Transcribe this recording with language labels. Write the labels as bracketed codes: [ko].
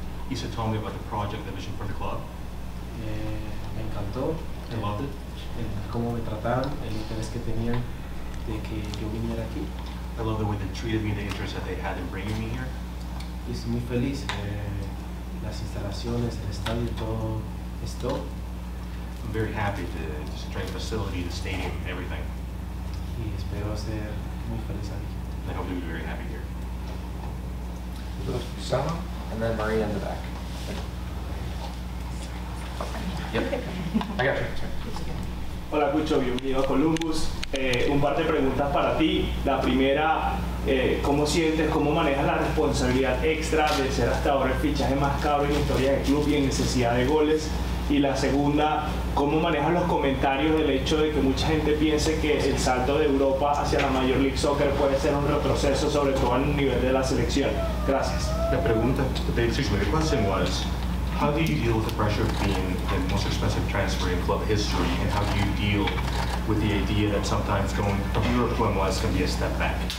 [en] Isa told me about the project, the vision for the club. [es] Me encantó. [en] I loved it. [es] Cómo me trataron, el interés que tenían de que yo viniera aquí. [en] I love the way they treated me, the interest that they had in bringing me here. [es] Y estoy muy feliz. Las instalaciones, el estadio, todo esto. [en] I'm very happy to strength facility, the stadium, everything. [es] Y espero ser muy feliz aquí. [en] I hope to be very happy here. Usama, and then Maria in the back. Yep, I got you. [es] Hola Cucho, bienvenido a Columbus. Un par de preguntas para ti. La primera, ¿cómo sientes, cómo manejas la responsabilidad extra de ser hasta ahora el fichaje más caro en la historia del club y en necesidad de goles? Y la segunda, ¿cómo manejas los comentarios del hecho de que mucha gente piense que el salto de Europa hacia la Major League Soccer puede ser un retroceso, sobre todo en el nivel de la selección? Gracias. [en] The pregunta, basically the question was, how do you deal with the pressure of being the most expensive transfer in club history, and how do you deal with the idea that sometimes going from Europe to MLS can be a step back?